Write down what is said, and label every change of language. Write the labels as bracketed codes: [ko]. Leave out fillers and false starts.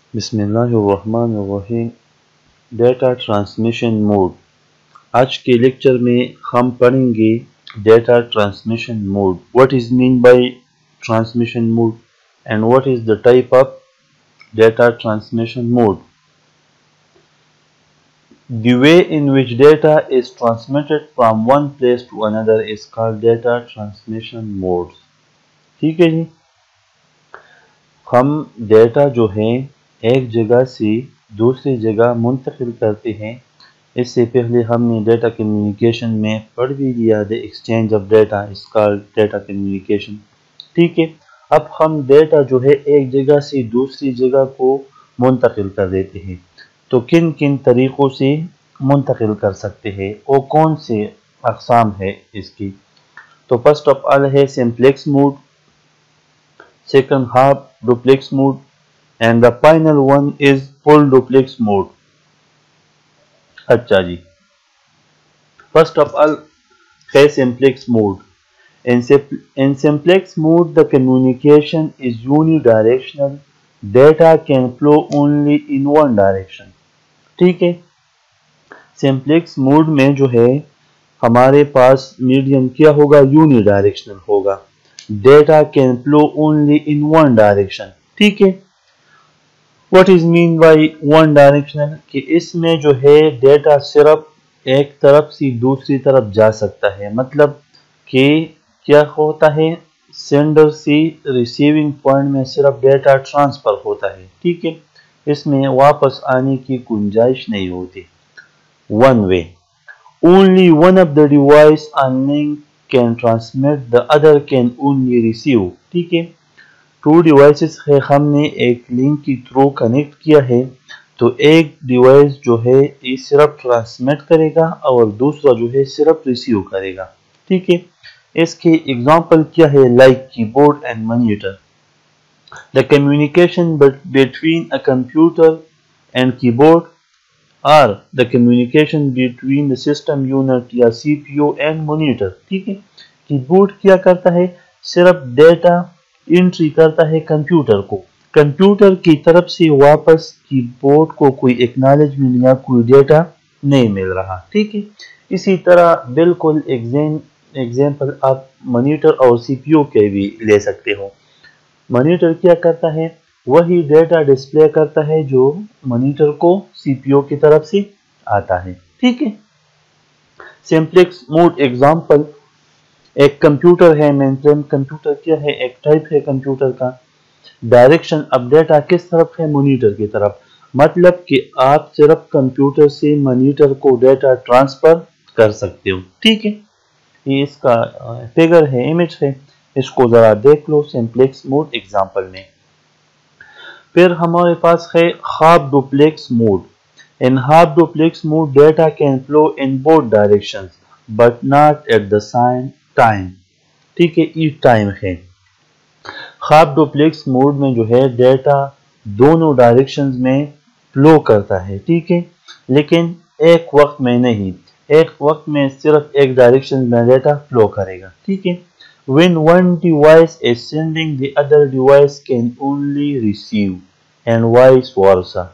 [ur] بسم اللہ الرحمن الرحیم۔ Data transmission mode. آج کے لیکچر میں ہم پڑھیں گے data transmission mode. [en] What is mean by transmission mode and what is the type of data transmission mode? The way in which data is transmitted from one place to another is called data transmission modes. [ur] ٹھیک ہے جی، ہم data جو ہے ایک جگہ سے دوسری جگہ منتقل کرتے ہیں۔ اس سے پہلے ہم نے ڈیٹا کمیونیکیشن میں پڑھ بھی لیا [en] the exchange of data is called data communication. [ur] ٹھیک ہے، اب ہم ڈیٹا جو ہے ایک جگہ سے دوسری جگہ کو منتقل کر دیتے ہیں، تو کن کن طریقوں سے منتقل کر سکتے ہیں اور کون سے اقسام ہے اس کی؟ تو [en] first of all [ur] ہے simplex mood, second half duplex mood [en] and the final one is full duplex mode. [ur] اچھا جی، [en] first of all ہے simplex mode. In simplex mode the communication is unidirectional. Data can flow only in one direction. [ur] ٹھیک ہے، simplex mode میں جو ہے ہمارے پاس medium کیا ہوگا؟ unidirectional ہوگا. [en] Data can flow only in one direction. [ur] ٹھیک ہے، [en] What is mean by one directional؟ [ur] کہ اس میں جو ہے ڈیٹا صرف ایک طرف سے دوسری طرف جا سکتا ہے، مطلب کہ کیا ہوتا ہے، سینڈر سے ریسیونگ پوائنٹ میں صرف ڈیٹا ٹرانسفر ہوتا ہے، ٹھیک ہے، اس میں واپس آنے کی گنجائش نہیں ہوتی. [en] One way. Only one of the device on link can transmit, the other can only receive. [ur] ٹھیک ہے، ٹو ڈیوائسز ہے، ہم نے ایک لنک کی تھرو کنیکٹ کیا ہے، تو ایک ڈیوائس جو ہے یہ صرف ٹرانسمٹ کرے گا اور دوسرا جو ہے صرف ریسیو کرے گا. ٹھیک ہے، اس کے ایگزامپل کیا ہے؟ [en] Like keyboard and monitor. The communication between a computer and keyboard اور the communication between the system unit یا C P U and monitor. [ur] ٹھیک ہے، کی بورڈ کیا کرتا ہے؟ صرف ڈیٹا انٹری کرتا ہے کمپیوٹر کو، کمپیوٹر کی طرف سے واپس کی بورڈ کو کوئی ایکنالجمنٹ یا کوئی ڈیٹا نہیں مل رہا. ٹھیک ہے، اسی طرح بالکل ایگزامپل آپ مانیٹر اور سی پی یو کے بھی لے سکتے ہو. مانیٹر کیا کرتا ہے؟ وہی ڈیٹا ڈسپلے کرتا ہے جو مانیٹر کو سی پی یو کی طرف سے آتا ہے. ٹھیک ہے، سمپلیکس موڈ ایگزامپل ایک کمپیوٹر ہے، مین فریم کمپیوٹر کیا ہے؟ ایک ٹائپ ہے کمپیوٹر کا. ڈائریکشن اب ڈیٹا کس طرف ہے؟ مانیٹر کی طرف، مطلب کہ آپ صرف کمپیوٹر سے مانیٹر کو ڈیٹا ٹرانسفر کر سکتے ہو. ٹھیک ہے، یہ اس کا فگر ہے، امیج ہے، اس کو ذرا دیکھ لو سمپلیکس موڈ ایگزامپل میں. پھر ہمارے پاس ہے half duplex mood. [en] In half duplex mode data can flow in both directions but not at the same time. [ur] ٹھیک ہے، ایچ ٹائم ہے. ہاف ڈوپلیکس موڈ میں جو ہے ڈیٹا دونوں ڈائریکشنز میں فلو کرتا ہے، ٹھیک ہے، لیکن ایک وقت میں نہیں، ایک وقت میں صرف ایک ڈائریکشن میں ڈیٹا فلو کرے گا. ٹھیک ہے، [en] when one device is sending the other device can only receive and vice versa.